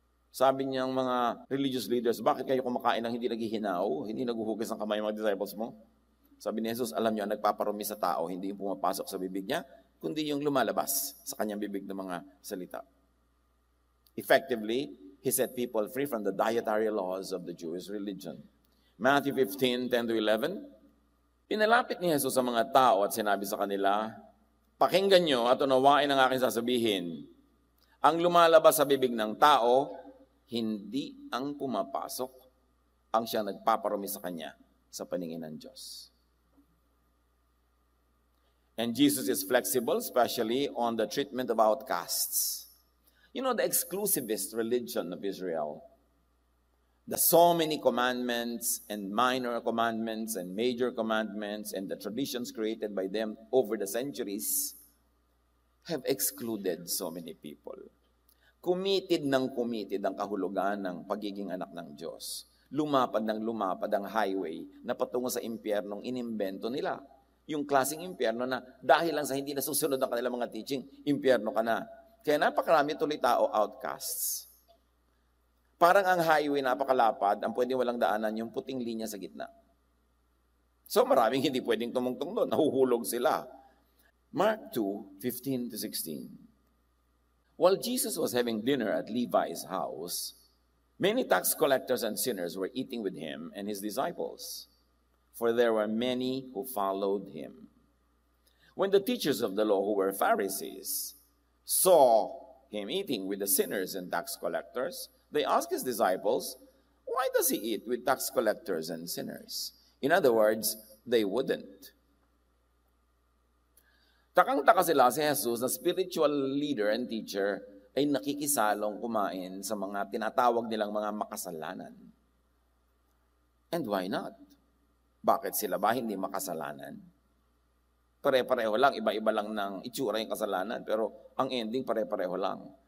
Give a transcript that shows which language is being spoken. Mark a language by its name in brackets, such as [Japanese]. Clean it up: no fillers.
[Filipino] Sabi niyang mga religious leaders, bakit kayo kumakain ng hindi naghihinaw, hindi naguhugas ng kamay ng mga disciples mo? Sabi ni Jesus, alam niyo, ang nagpaparumi sa tao, hindi yung pumapasok sa bibig niya, kundi yung lumalabas sa kanyang bibig ng mga salita. [English] Effectively, He set people free from the dietary laws of the Jewish religion. [Filipino] Matthew 15:10-11, pinalapit ni Jesus sa mga tao at sinabi sa kanila, pakinggan nyo at unawain ang aking sasabihin. Ang lumalabas sa bibig ng tao, hindi ang pumapasok, ang siya nagpaparumi sa kanya sa paningin ng Diyos. [English] And Jesus is flexible, especially on the treatment of outcasts. You know, the exclusivist religion of Israel, the so many commandments and minor commandments and major commandments and the traditions created by them over the centuries have excluded so many people. [Filipino] Committed ang kahulugan ng pagiging anak ng Diyos. Lumapad ang highway na patungo sa impyernong inimbento nila. Yung klaseng impyerno na dahil lang sa hindi nasusunod ang kanilang mga teaching, impyerno ka na. Kaya napakarami tuloy tao outcasts. Parang ang highway napakalapad, ang pwedeng walang daanan yung puting linya sa gitna. So maraming hindi pwedeng tumungtong doon, nahuhulog sila. Mark 2:15-16. [English] While Jesus was having dinner at Levi's house, many tax collectors and sinners were eating with him and his disciples, for there were many who followed him. When the teachers of the law, who were Pharisees, saw him eating with the sinners and tax collectors, they asked his disciples, why does he eat with tax collectors and sinners? In other words, they wouldn't. [Filipino] Takang-taka sila si Jesus na spiritual leader and teacher ay nakikisalong kumain sa mga tinatawag nilang mga makasalanan. [English] And why not? [Filipino] Bakit sila ba hindi makasalanan? Pare-pareho lang, iba-iba lang ng itsura yung kasalanan, pero ang ending pare-pareho lang.